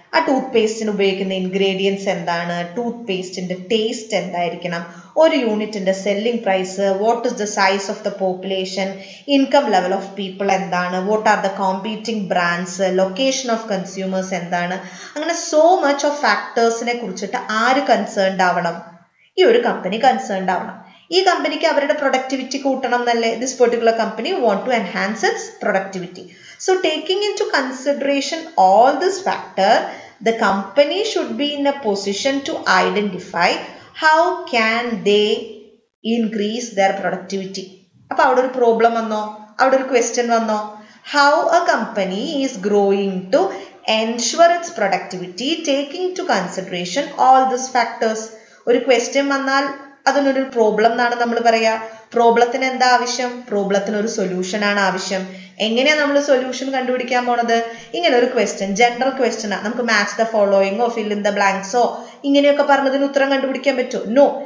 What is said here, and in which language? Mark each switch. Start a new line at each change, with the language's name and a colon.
Malayalam: ആ ടൂത്ത് പേസ്റ്റിന് ഉപയോഗിക്കുന്ന ഇൻഗ്രീഡിയൻസ് എന്താണ്, ടൂത്ത് പേസ്റ്റിന്റെ ടേസ്റ്റ് എന്തായിരിക്കണം, ഒരു യൂണിറ്റിന്റെ selling price,
English: what is the size of the population, income level of people
Malayalam: എന്താണ്,
English: what are the competing brands, location of consumers
Malayalam: എന്താണ്. അങ്ങനെ
English: so much of
Malayalam: ഫാക്ടേഴ്സിനെ കുറിച്ചിട്ട് ആര് കൺസേൺഡ് ആവണം? ഈ ഒരു കമ്പനി കൺസേൺഡ് ആവണം. ഈ കമ്പനിക്ക് അവരുടെ പ്രൊഡക്ടിവിറ്റി കൂട്ടണം എന്നല്ലേ.
English: This particular company want to enhance its productivity. So taking into consideration all this factor, the company should be in a position to identify how can they increase their productivity.
Malayalam: അപ്പോൾ അവിടെ ഒരു problem വന്നോ, അവിടെ ഒരു question വന്നോ?
English: How a company is growing to ensure its productivity taking into consideration all these factors.
Malayalam: ഒരു question വന്നാൽ അതിനൊരു പ്രോബ്ലം എന്നാണ് നമ്മൾ പറയാ. പ്രോബ്ലത്തിന് എന്താ ആവശ്യം? പ്രോബ്ലത്തിന് ഒരു സൊല്യൂഷൻ ആണ് ആവശ്യം. എങ്ങനെയാ നമ്മൾ സൊല്യൂഷൻ കണ്ടുപിടിക്കാൻ പോണത്? ഇങ്ങനെ ഒരു ക്വസ്റ്റ്യൻ, ജനറൽ ക്വസ്റ്റ്യൻ ആണ്. നമുക്ക് match the ഫോളോയിങ്ങോ fill in the ബ്ലാങ്ക്സോ ഇങ്ങനെയൊക്കെ പറഞ്ഞതിന് ഉത്തരം കണ്ടുപിടിക്കാൻ പറ്റുമോ? നോ.